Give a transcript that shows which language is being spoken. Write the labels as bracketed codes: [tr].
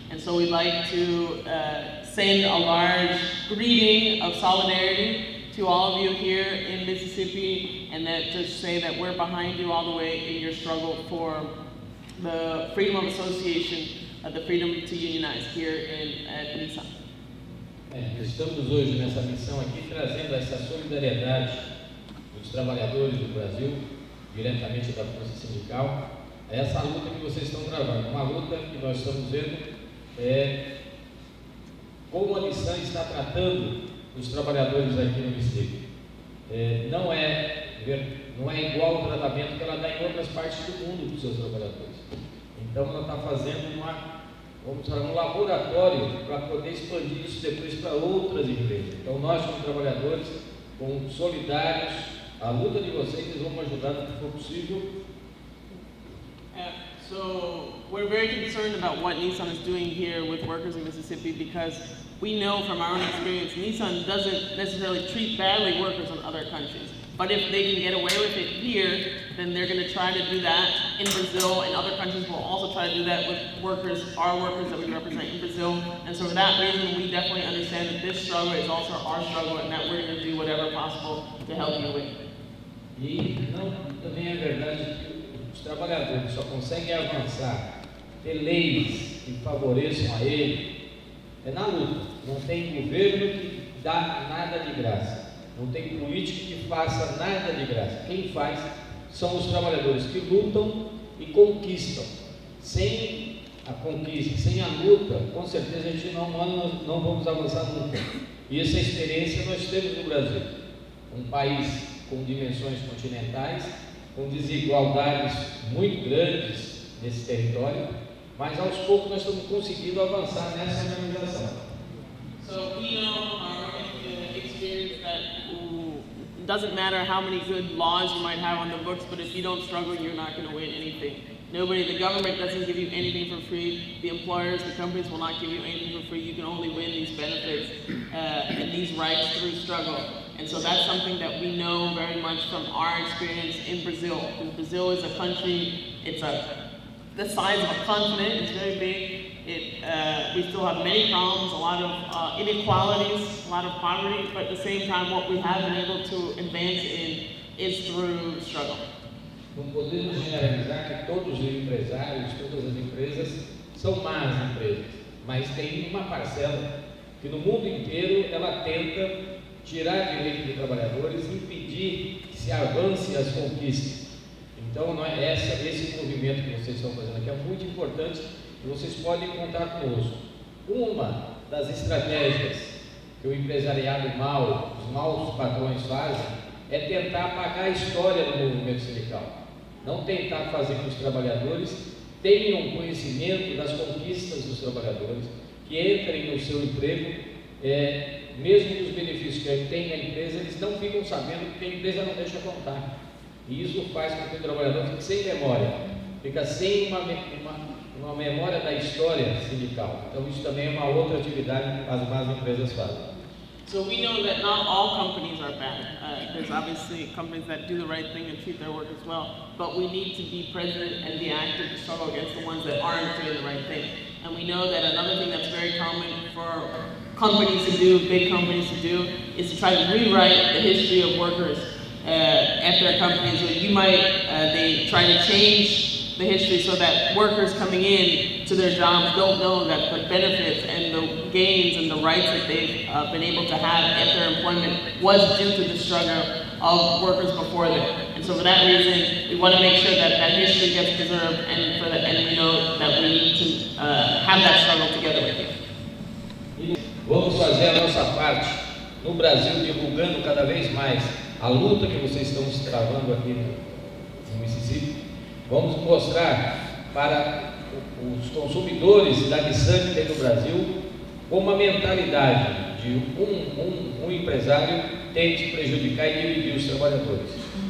[en] And so we'd like to send a large greeting of solidarity to all of you here in Mississippi, and that to say that we're behind you all the way in your struggle for the freedom of association, the freedom to unionize here at Nissan. [pt] Estamos hoje nessa missão aqui trazendo essa solidariedade dos trabalhadores do Brasil, diretamente da Força Sindical, a essa luta que vocês estão travando, uma luta que nós estamos vendo como a Nissan está tratando os trabalhadores aqui no Mississippi. Não é não é igual ao tratamento que ela dá em outras partes do mundo para os seus trabalhadores. Então ela está fazendo um laboratório para poder expandir isso depois para outras empresas. Então nós, como trabalhadores, como solidários, a luta de vocês vamos ajudar no que for possível. [en] So we're very concerned about what Nissan is doing here with workers in Mississippi because we know from our own experience, Nissan doesn't necessarily treat badly workers in other countries. But if they can get away with it here, then they're going to try to do that in Brazil, and other countries will also try to do that with workers, our workers that we represent in Brazil. And so for that reason, we definitely understand that this struggle is also our struggle and that we're going to do whatever possible to help you with. [pt] E também é verdade que os trabalhadores só conseguem avançar, ter leis que favoreçam a ele, é na luta. Não tem governo que dá nada de graça, não tem político que faça nada de graça. Quem faz são os trabalhadores que lutam e conquistam. Sem a conquista, sem a luta, com certeza a gente não vamos avançar nunca. E essa experiência nós temos no Brasil, um país com dimensões continentais, com desigualdades muito grandes nesse território, mas aos poucos nós estamos conseguindo avançar nessa organização. [en] So we know from our own experience that it doesn't matter how many good laws you might have on the books, but if you don't struggle, you're not going to win anything. The government doesn't give you anything for free. The employers, the companies will not give you anything for free. You can only win these benefits and these rights through struggle. And so that's something that we know very much from our experience in Brazil. Because Brazil is a country, it's the size of a continent, it's very big. We still have many problems, a lot of inequalities, a lot of poverty, but at the same time what we have been able to advance in is through struggle. [pt] Não podemos generalizar que todos os empresários, todas as empresas são más empresas, mas tem uma parcela que no mundo inteiro ela tenta tirar direito de trabalhadores e impedir que se avance as conquistas. Então esse movimento que vocês estão fazendo aqui é muito importante e vocês podem contar conosco. Uma das estratégias que o empresariado os maus patrões fazem é tentar apagar a história do movimento sindical. Não tentar fazer com que os trabalhadores tenham conhecimento das conquistas dos trabalhadores, que entrem no seu emprego, mesmo que os benefícios que tem na empresa, eles não ficam sabendo porque a empresa não deixa contar. E isso faz com que o trabalhador fique sem memória, fica sem uma memória da história sindical. Então isso também é uma outra atividade que as más empresas fazem. [en] So we know that not all companies are bad. There's obviously companies that do the right thing and treat their workers well, but we need to be present and be active to struggle against the ones that aren't doing the right thing. And we know that another thing that's very common for companies to do, big companies to do, is to try to rewrite the history of workers at their companies. So they try to change the history so that workers coming in to their jobs don't know that the benefits and the gains and the rights that they've been able to have at their employment was due to the struggle of workers before them. And so for that reason, we want to make sure that that history gets preserved, and we know that we need to have that struggle together with you. [pt] Vamos fazer a nossa parte no Brasil, divulgando cada vez mais a luta que vocês estão travando aqui no Mississippi. Vamos mostrar para os consumidores da Nissan que tem no Brasil como a mentalidade de um empresário tente prejudicar e dividir os trabalhadores.